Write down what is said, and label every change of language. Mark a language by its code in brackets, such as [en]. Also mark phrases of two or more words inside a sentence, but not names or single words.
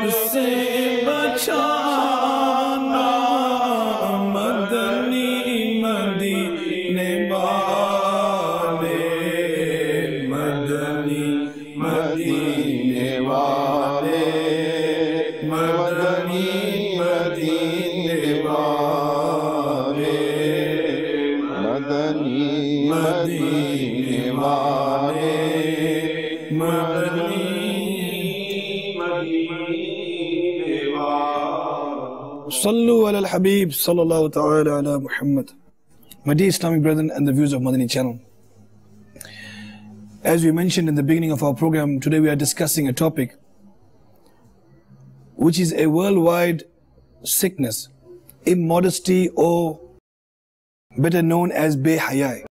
[ur] سے بچانا مدنی مدینے والے مدنی مدینے والے مدنی مدینے والے मदनी مدینے والے مدنی [ar] صلوا على الحبيب صلى الله تعالى على محمد. [en] My dear Islamic brethren and the viewers of Madani Channel. As we mentioned in the beginning of our program, today we are discussing a topic which is a worldwide sickness, immodesty, or better known as behayai.